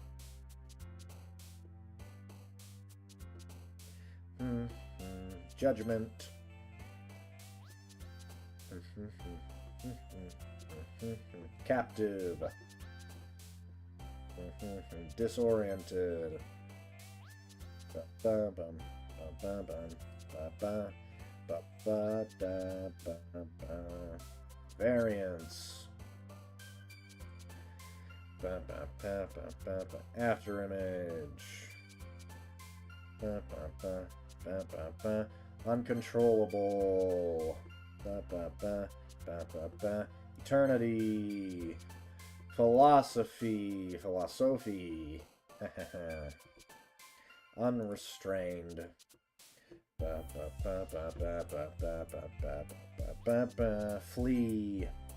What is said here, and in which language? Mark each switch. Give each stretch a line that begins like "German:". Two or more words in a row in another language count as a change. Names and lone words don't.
English: Judgment. Captive. Disoriented. Ba-ba-bum, ba-ba-bum, ba-ba, ba-ba-da-ba-ba. Variance. Ba-ba-ba-ba-ba-ba. After image. Ba-ba-ba, ba-ba-ba. Uncontrollable. Ba-ba-ba, ba-ba-ba. Eternity. Philosophy. Unrestrained. Flee.